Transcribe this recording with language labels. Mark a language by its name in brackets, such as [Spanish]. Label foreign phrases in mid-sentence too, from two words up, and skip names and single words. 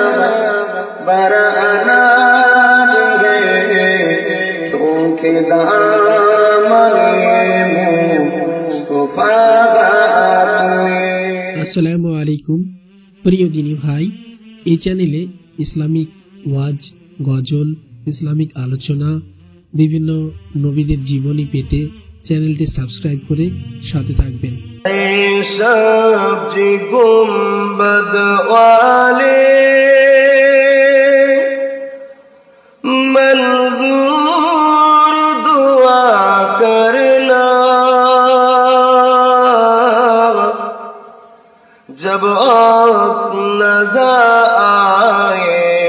[Urdu] برانا دے، کیونکہ دامن مصطفیٰ میں۔ [Bangla] আসসালামু আলাইকুম প্রিয় দিনী ভাই, এই চ্যানেলে ইসলামিক ওয়াজ, গজল, ইসলামিক আলোচনা, বিভিন্ন নবীদের জীবনী পেতে চ্যানেলটি সাবস্ক্রাইব করে সাথে থাকবেন। [Urdu] سبزی گنبد والے منظور دعا کرنا، جب آپ نظر آئے